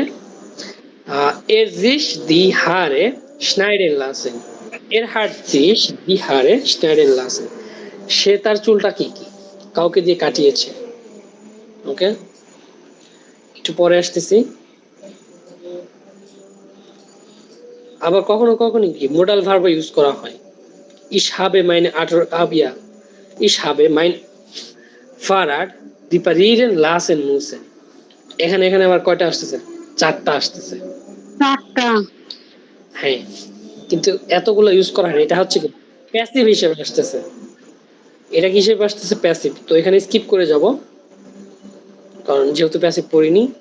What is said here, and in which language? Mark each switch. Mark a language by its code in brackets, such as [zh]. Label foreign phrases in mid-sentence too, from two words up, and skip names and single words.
[de] er sich die Haare schneiden lassen, er hat sich die Haare schneiden lassen, [bn] সে তার চুলটা কি কি কাউকে দিয়ে কাটিয়েছে। ওকে, একটু পরে আসতেছি। আবার কখনো কখনো কি [en] modal verb [bn] ইউজ করা হয়। [de] Ich habe meine Abiya, ich habe mein Fahrrad reparieren lassen müssen। [bn] এখানে এখানে আবার কয়টা আসতেছে? চারটা আসতেছে। হ্যাঁ, কিন্তু এতগুলো ইউজ করা হয়, এটা হচ্ছে কি প্যাসিভ হিসেবে আসতেছে। এটা কি হিসেবে আসতেছে? প্যাসিভ। তো এখানে স্কিপ করে যাব কারণ যেহেতু প্যাসিভ পড়িনি।